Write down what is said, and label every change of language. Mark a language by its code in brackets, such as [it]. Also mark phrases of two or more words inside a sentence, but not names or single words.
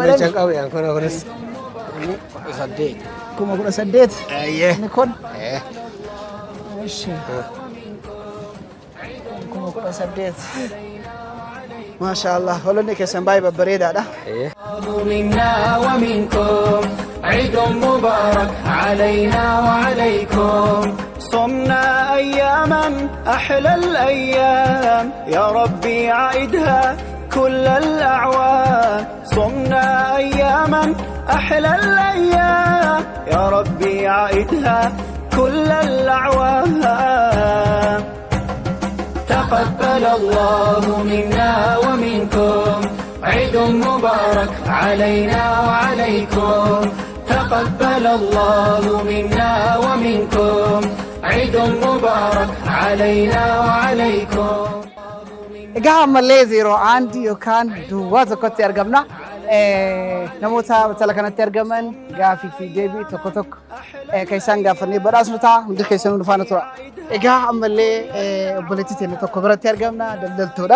[om] Waamicha hin qabu yaan kuna kunis. 18. 18,000? Ayyee. Inni kun? Ishi. 18,000. [ar] ما شاء الله. [om] Hoolonni keessan baay'ee babbareedaadha. [ar] منا ومنكم عيد مبارك علينا وعليكم صمنا أياما أحلى الأيام يا ربي عيدها كل الأعوام صمنا أياما أحلى الأيام يا ربي عيدها كل الأعوام تقبل الله منا ومنكم عيد مبارك علينا وعليكم تقبل الله منا ومنكم عيد مبارك علينا وعليكم [om] Egaa ammallee 01 yookaan duwwaa tokkotti argamna. Namoota batala kanatti argaman gaafii fi deebii tokko tokko kan isaan gaafannee badhaasnu ta'a. Hundi keessanuu dhufaana tura. Egaa ammallee obboleettii teenya tokko biratti argamna daldaltuudha.